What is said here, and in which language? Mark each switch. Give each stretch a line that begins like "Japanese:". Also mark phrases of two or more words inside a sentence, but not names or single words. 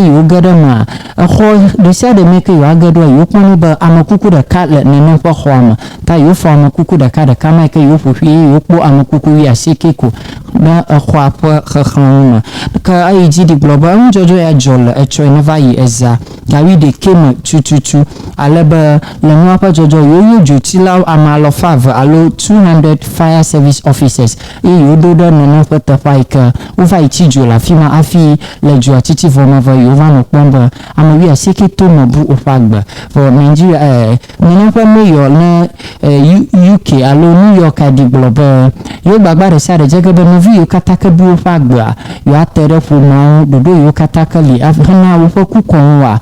Ewe: yewo ge ɖe mea exɔ ɖe sia ɖe me ke yewo age ɖo yewo kpɔnɛ be amekuku ɖeka le neneƒe xɔa me ta yewo fɔ amekuku ɖeka ma ke yewo ƒoƒu ye yewo kpɔ amekuku 19 ko ne exɔa ƒe xexlẽwo me ke eyi dzi di gblɔ be eŋudzɔdzɔ ya dzɔ le etsɔe ne va yi eza gawi ɖeke me tututu ale be le nua ƒe dzɔdzɔ yewo dzotsilawo ame 200 alo 200
English: fire service officers
Ewe: eye yewo do ɖe nene ƒe teƒe yi ke wova yi tsi dzo le afi ma afi le dzoa titi vɔ me ve yewo va nɔ kpɔm be ame 19 to me bu woƒe agbe vɔ Nigeria nene ƒe mayor ne UK alo New York di gblɔ be yewo gbagba ɖe sia ɖe dze ge be novi yewo katã ke bu woƒe agbea yewo ate ɖe ƒomeawo ɖoɖo yewo katã ke li hena woƒe kukɔŋua